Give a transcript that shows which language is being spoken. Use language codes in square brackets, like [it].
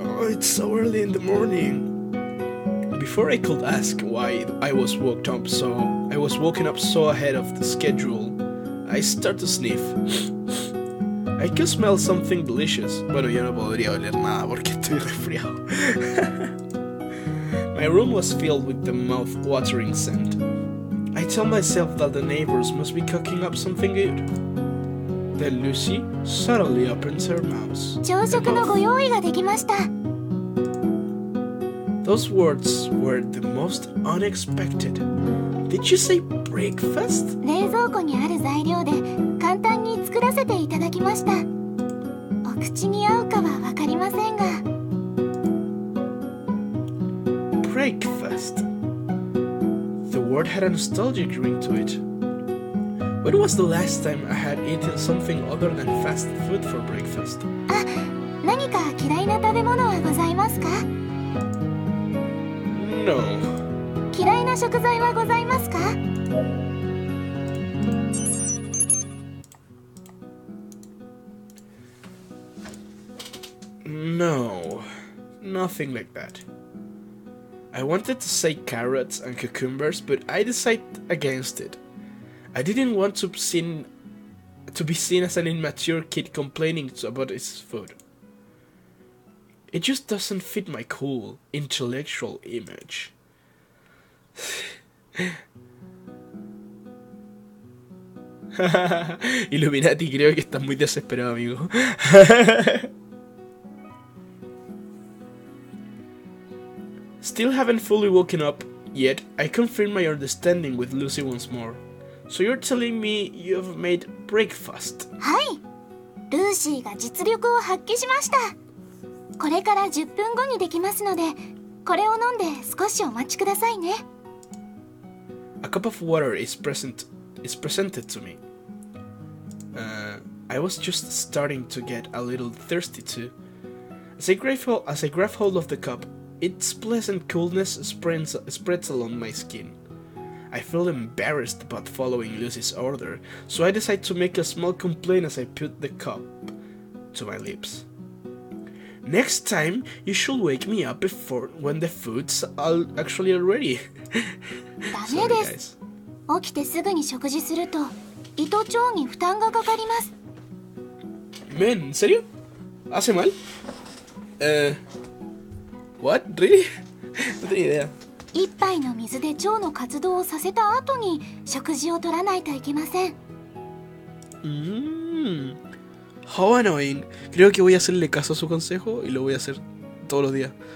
[en] It's so early in the morning. Before I could ask why I was woken up so ahead of the schedule, I start to sniff. I can smell something delicious. [es] Bueno, yo no podría oler nada porque estoy resfriado. [en] My room was filled with the mouth-watering scent. I tell myself that the neighbors must be cooking up something good. Then Lucy suddenly opens her mouth. [ja] 朝食のご用意ができました。 [en] Those words were the most unexpected. Did you say breakfast? [ja] 冷蔵庫にある材料で簡単に作らせていただきました。お口に合うかはわかりませんが。 [en] Breakfast. The word had a nostalgic ring to it. When was the last time I had eaten something other than fast food for breakfast? [ja] あ、何か嫌いな食べ物はございますか？ [en] No. [ja] 嫌いな食材はございますか？ [en] No. Nothing like that. I wanted to say carrots and cucumbers, but I decided against it. I didn't want to be seen as an immature kid complaining about his food. It just doesn't fit my cool, intellectual image. [es] Illuminati, creo que estás muy desesperado, amigo. [en] Still haven't fully woken up yet. I confirm my understanding with Lucy once more. So you're telling me you've made breakfast? [ja] はい。ルーシーが実力を発揮しました。これから10分後にできますので、これを飲んで少しお待ちくださいね。 [en] A cup of water is presented to me. I was just starting to get a little thirsty too. As I grab hold of the cup, its pleasant coolness spreads along my skin. I feel embarrassed about following Lucy's order, so I decide to make a small complaint as I put the cup to my lips. Next time, you should wake me up before when the food's actually ready. [ja] ダメです。起きてすぐに食事すると胃と腸に負担がかかります。 [es] Men, ¿en serio? ¿Hace mal? [en] What? Really? [es] No tenía idea. [ja] 一杯の水で腸の活動をさせた後に食事を取らないといけません。 [en] How annoying. [es] Creo que voy a hacerle caso a su consejo y lo voy a hacer todos los días.